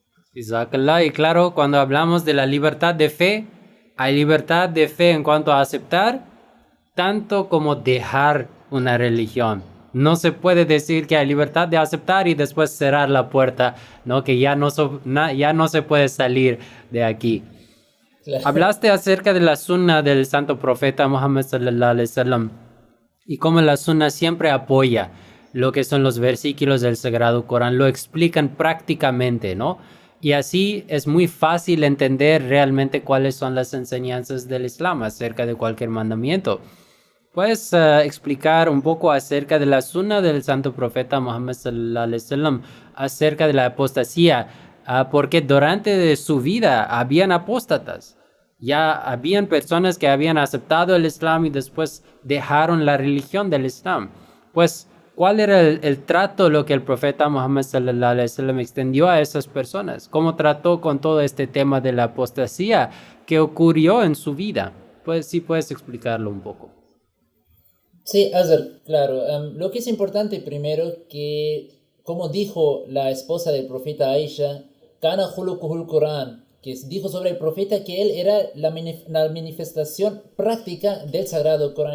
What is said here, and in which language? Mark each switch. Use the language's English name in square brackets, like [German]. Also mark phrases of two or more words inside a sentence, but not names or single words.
[Spanish] Y claro, cuando hablamos de la libertad de fe, hay libertad de fe en cuanto a aceptar, tanto como dejar una religión. No se puede decir que hay libertad de aceptar y después cerrar la puerta, ¿no? Que ya no se puede salir de aquí. Claro. Hablaste acerca de la sunna del santo profeta Muhammad [Arabic] صلى الله عليه وسلم [Spanish] y cómo la sunna siempre apoya lo que son los versículos del Sagrado Corán, lo explican prácticamente, ¿no? Y así es muy fácil entender realmente cuáles son las enseñanzas del Islam acerca de cualquier mandamiento. ¿Puedes explicar un poco acerca de la sunna del santo profeta Muhammad [Arabic] صلى الله عليه وسلم [Spanish] acerca de la apostasía? Porque durante su vida habían apóstatas. Ya habían personas que habían aceptado el Islam y después dejaron la religión del Islam. Pues, ¿cuál era el trato, lo que el profeta Muhammad [Arabic] صلى الله عليه وسلم [Spanish] extendió a esas personas? ¿Cómo trató con todo este tema de la apostasía que ocurrió en su vida? Pues sí, puedes explicarlo un poco. Sí, Azar, claro. Lo que es importante primero que, como dijo la esposa del profeta Aisha, [Arabic] كان خلقه القرآن, [Spanish] que dijo sobre el profeta que él era la manifestación práctica del Sagrado Corán.